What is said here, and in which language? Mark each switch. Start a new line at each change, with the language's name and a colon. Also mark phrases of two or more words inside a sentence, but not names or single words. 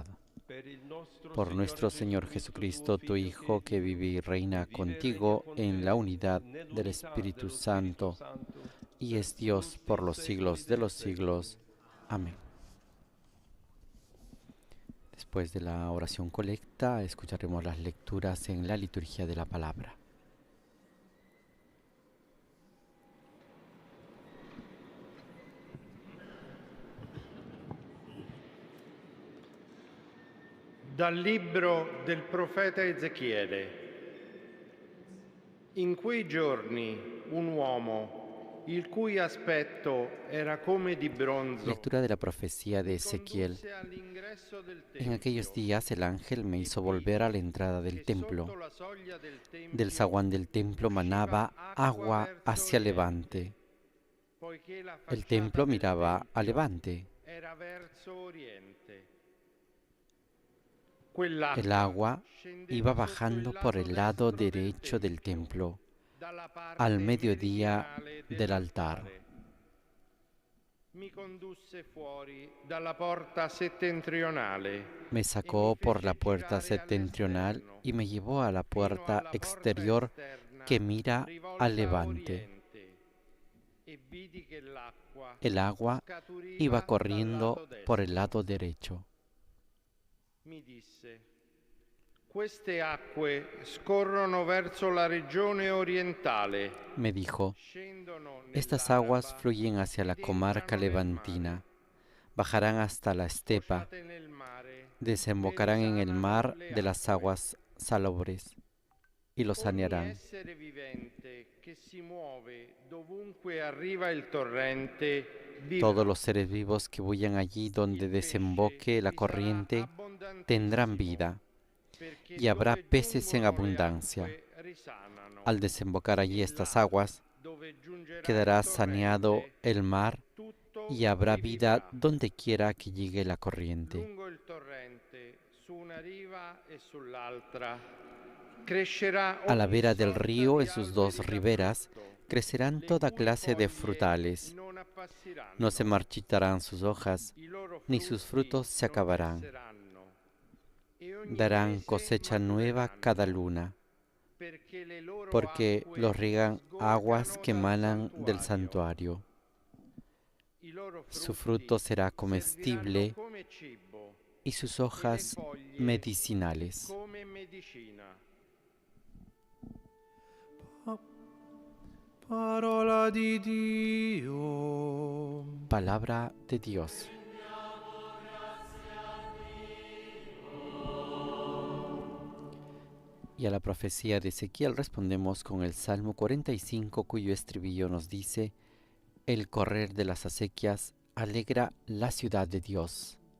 Spanish: Por nuestro Señor Jesucristo, tu Hijo, que vive y reina contigo en la unidad del Espíritu Santo, y es Dios por los siglos de los siglos. Amén. Después de la oración colecta, escucharemos las lecturas en la liturgia de la palabra.
Italian: Dal libro del profeta Ezechiele. In quei giorni un uomo, il cui aspetto era come di bronzo,
Spanish: Lectura de la profecía de Ezequiel.
Italian: condusse all'ingresso del
Spanish: En
Italian: tempio,
Spanish: aquellos días el ángel me hizo volver a la entrada del
Italian: e
Spanish: templo.
Italian: sotto la soglia del tempio
Spanish: Del zaguán del templo manaba agua hacia levante.
Italian: poiché la
Spanish: El
Italian: facciata
Spanish: templo
Italian: del
Spanish: miraba a
Italian: tempio
Spanish: levante.
Italian: era verso oriente.
Spanish: El agua iba bajando por el lado derecho del templo, al mediodía del altar.
Italian: Mi condusse fuori dalla porta settentrionale.
Spanish: Me sacó por la puerta septentrional y me llevó a la puerta exterior que mira al levante. El agua iba corriendo por el lado derecho.
Italian: Mi disse: queste acque scorrono verso la regione orientale.
Spanish: Me dijo,
Italian: Scendono
Spanish: estas
Italian: nell'Araba,
Spanish: aguas fluyen hacia la comarca
Italian: entrano nel
Spanish: levantina, bajarán hasta la estepa,
Italian: sfociate nel mare,
Spanish: desembocarán en el mar de las aguas salobres y lo
Italian: ogni
Spanish: sanearán.
Italian: essere vivente che si muove dovunque arriva il torrente vivrà.
Spanish: Todos los seres vivos que huyan allí donde desemboque la corriente tendrán vida, y habrá peces en abundancia. Al desembocar allí estas aguas, quedará saneado el mar y habrá vida donde quiera que llegue la corriente.
Italian: Lungo il torrente, su una riva e sull'altra, crescerà
Spanish: A la
Italian: ogni
Spanish: vera del
Italian: sorta
Spanish: río,
Italian: di
Spanish: en sus
Italian: alberi
Spanish: dos
Italian: da
Spanish: riberas,
Italian: frutto,
Spanish: crecerán
Italian: le
Spanish: toda
Italian: cui
Spanish: clase de
Italian: foglie
Spanish: frutales.
Italian: non appassiranno,
Spanish: No se marchitarán sus hojas,
Italian: i loro
Spanish: ni sus frutos se
Italian: non
Spanish: acabarán.
Italian: cesseranno, e ogni
Spanish: Darán
Italian: mese
Spanish: cosecha nueva
Italian: matureranno,
Spanish: cada luna,
Italian: perché le loro
Spanish: porque
Italian: acque
Spanish: los riegan aguas
Italian: sgorgano
Spanish: que
Italian: dal
Spanish: emanan del santuario.
Italian: santuario. I loro
Spanish: Su
Italian: frutti
Spanish: fruto será
Italian: serviranno
Spanish: comestible
Italian: come cibo,
Spanish: y sus
Italian: e le
Spanish: hojas
Italian: foglie
Spanish: medicinales.
Italian: come medicina. Parola di Dio.
Spanish: Palabra de Dios. Y a la profecía de Ezequiel respondemos con el Salmo 45, cuyo estribillo nos dice: el correr de las acequias alegra la ciudad de Dios.